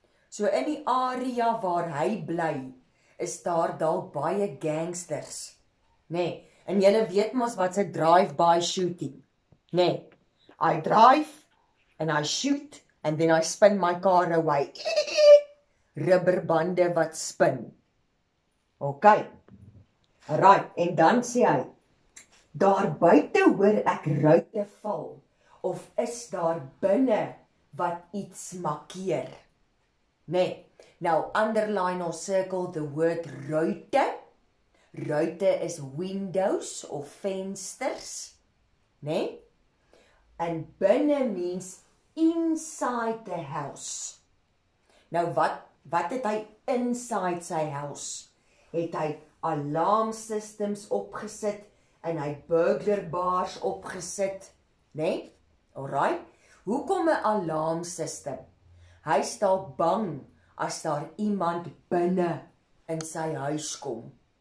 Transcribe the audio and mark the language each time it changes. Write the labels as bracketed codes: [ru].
[af] So in die area waar hy bly, is daar dalk baie gangsters. Nee, en julle weet mos wat 'n drive-by shooting. [en] Nee, I drive and I shoot and then I spin my car away. [af] Rubberbande wat spin. Okay. Alright, en dan sê hy, daar buite hoor ek ruitte val, of is daar binne wat iets markeer? [en] Nee, now underline or circle the word ruitte. [af] Ruitte is [en] windows [af] of vensters, nee? [en] And binne means inside the house. [af] Nou wat het hy inside sy house? Het hy alarm systems opgesit en hy burglar bars opgesit, nee? Alright. Hoekom 'n alarm system? Hy staan bang as daar iemand binne in sy huis kom.